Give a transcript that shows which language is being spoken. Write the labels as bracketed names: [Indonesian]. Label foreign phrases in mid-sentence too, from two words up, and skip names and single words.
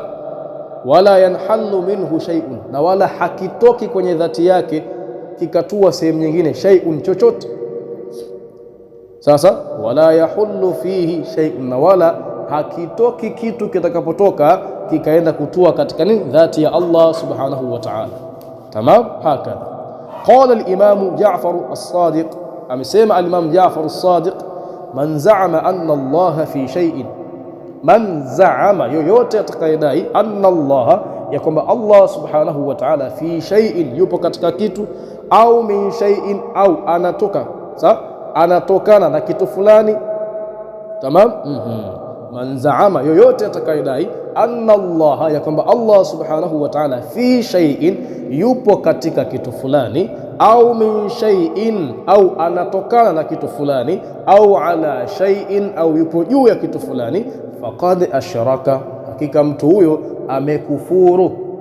[Arabic] ولا ينحل منه شيء, [Swahili] na wala hakitoki kwenye dhati yake kikatua sehemu nyingine, shay'un, chochote. Sasa [Arabic] ولا يحل فيه شيء, [Swahili] na wala hakitoki kitu kitakapotoka kikaenda kutua katika nini? Dhati ya Allah [Arabic] سبحانه وتعالى, [Swahili] tamam. [Arabic] هكذا قال الإمام جعفر الصادق, [Swahili] amesema al-Imam Ja'far as-Sadiq, [Arabic] من زعم أن الله في شيء من زعم, [Swahili] yoyote atakayedai, [Arabic] أن الله, [Swahili] ya kwamba Allah [Arabic] سبحانه وتعالى, في شيء, [Swahili] yupo katika kitu, au [Arabic] من شيء, [Swahili] au anatoka, sawa, anatokana na kitu fulani, tamam. [Arabic] من زعم, [Swahili] yoyote atakayedai, [Arabic] أن الله, [Swahili] ya kwamba Allah [Arabic] سبحانه وتعالى, في شيء, [Swahili] yupo katika kitu fulani, au [Arabic] من شيء, [Swahili] au anatokana na kitu fulani, au [Arabic] على شيء, [Swahili] au yupo juu ya kitu fulani, [Arabic] فقد أشرك, [Swahili] hakika mtu huyo amekufuru.